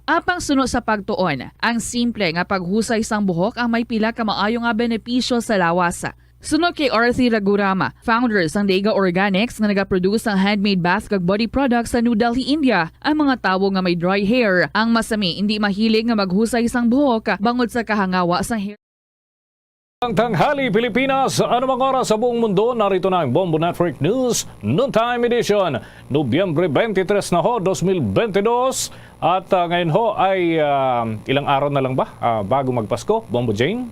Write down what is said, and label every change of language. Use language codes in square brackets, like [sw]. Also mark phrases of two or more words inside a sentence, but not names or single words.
[hil] Apang suno sa pagtuon, ang simple nga paghusay sang buhok ang may pila ka maayo nga benepisyo sa lawas. Sunod kay Arthi Ragurama, founder sang Dega Organics nga nagaproduce ng [en] handmade bath [hil] kag [en] body products [hil] sa New Delhi, India, ang mga tawo nga may [en] dry hair, [hil] ang masami hindi mahilig nga maghusay sang buhok bangod sa kahangawa sang hair. [tl] Ang tanghali Pilipinas, anumang oras sa buong mundo, narito na ang Bombo Network News Noontime Edition, Nobyembre 23 na ho, 2022. At ngayon ho ay ilang araw na lang ba bago magpasko, Bombo Jane?